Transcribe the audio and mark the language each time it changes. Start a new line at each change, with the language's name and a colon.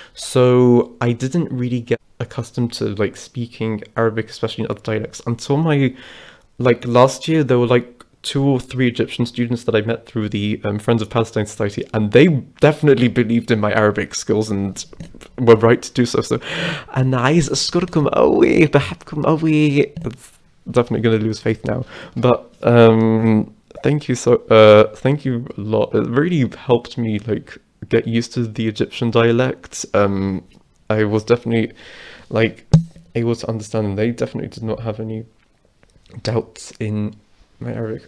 English: So I didn't really get accustomed to like speaking Arabic, especially in other dialects, until my last year. There were like 2 or 3 Egyptian students that I met through the Friends of Palestine Society, and they definitely believed in my Arabic skills and were right to do so.
Arabic: So, أنا عايز أشكركم قوي بحبكم قوي.
English: It's definitely gonna lose faith now, but thank you thank you a lot. It really helped me like get used to the Egyptian dialect. I was definitely like able to understand, and they definitely did not have any doubts in my Arabic.